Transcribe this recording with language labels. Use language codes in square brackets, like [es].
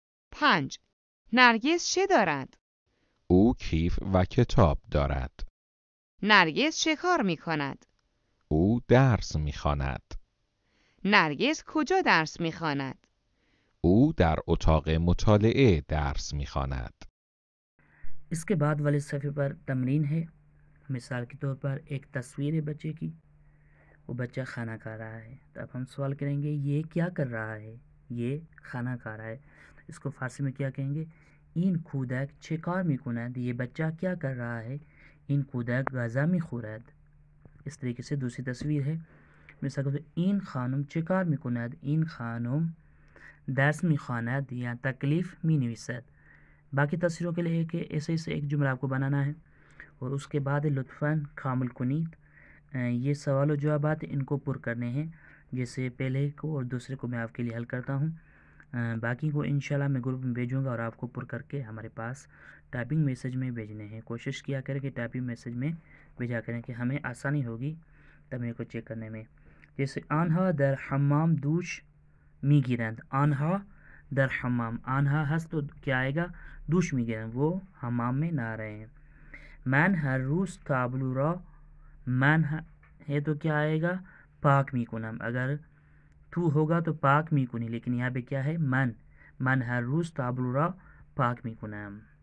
[fa] 5. نرگس چه دارد؟ او کیف و کتاب دارد. نرگس چه کار می کند؟ او درس می خواند. نرگس کجا درس می خواند؟ او در اتاق مطالعه درس می خواند. [ur] اس کے بعد والے صفحے پر تمرین ہے. مثال کے طور پر ایک تصویر ہے بچے کی، وہ بچہ کھانا کھا رہا ہے. تو اب ہم سوال کریں گے یہ کیا کر رہا ہے. یہ کھانا کھا رہا ہے. اس کو فارسی میں کیا کہیں گے؟ [fa] این کودک چه کار میکند. [ur] یہ بچہ کیا کر رہا ہے. [fa] این کودک غذا میخورد. [ur] اس طریقے سے دوسری تصویر ہے. مثال کے طور پر [fa] این خانم چه کار میکند. این خانم درس میخواند یا تکلیف مینویسد. [ur] باقی تصویروں کے لیے کہ ایسے ایک جملہ آپ کو بنانا ہے اور اس کے بعد [fa] لطفاً کامل کنید. [ur] یہ سوال و جوابات ان کو پر کرنے ہیں، جیسے پہلے کو اور دوسرے کو میں آپ کے لیے حل کرتا ہوں. باقی کو انشاءاللہ میں گروپ میں بھیجوں گا اور آپ کو پر کر کے ہمارے پاس ٹائپنگ میسج میں بھیجنے ہیں. کوشش کیا کریں کہ ٹائپنگ میسج میں بھیجا کریں کہ ہمیں آسانی ہوگی تمرین کو چیک کرنے میں. [fa] جیسے آنہا در حمام دوش میگیرند. آنہا در حمام، آنہا ہست [ur] تو کیا آئے گا؟ [fa] دوش میگیرند، [ur] وہ حمام میں نہا رہے ہیں. [fa] من ہر روز تابلو را، [ur] من ہے تو کیا آئے گا؟ [fa] پاک میکنم. [ur] اگر تو ہوگا تو پاک میکنی، لیکن یہاں پہ کیا ہے؟ [fa] من ہر روز تابلو را پاک میکنم.